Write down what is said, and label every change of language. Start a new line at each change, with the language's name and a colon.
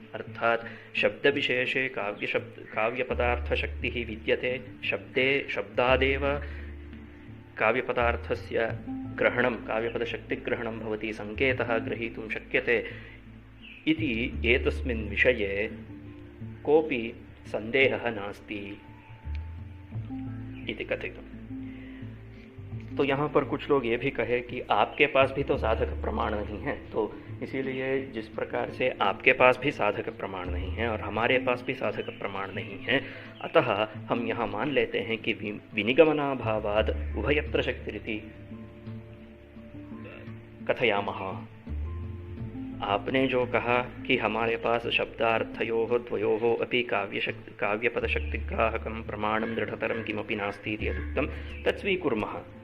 Sanskrit: अर्थात शब्दविशेषे काव्यपदार्थशक्तिः विद्यते, शब्दे शब्दादेव काव्यपदार्थस्य ग्रहणं, काव्यपदशक्तिग्रहणं भवति, संकेतः ग्रहीतुं शक्यते इति एतस्मिन् विषये कोऽपि सन्देहः नास्ति इति कथितम्।
Hindi: तो यहाँ पर कुछ लोग ये भी कहे कि आपके पास भी तो साधक प्रमाण नहीं है, तो इसीलिए जिस प्रकार से आपके पास भी साधक प्रमाण नहीं है और हमारे पास भी साधक प्रमाण नहीं है, अतः हम यहाँ मान लेते हैं कि
Sanskrit: विनिगमनाभावाद उभयत्र शक्तिरिति कथयामः।
Hindi: आपने जो कहा कि हमारे पास
Sanskrit: शब्दार्थयोः द्वयोः अपि काव्यपदशक्तिग्राहकं प्रमाणं दृढ़तरं किमपि नास्ति इति यदुक्तं तत् स्वीकुर्मः।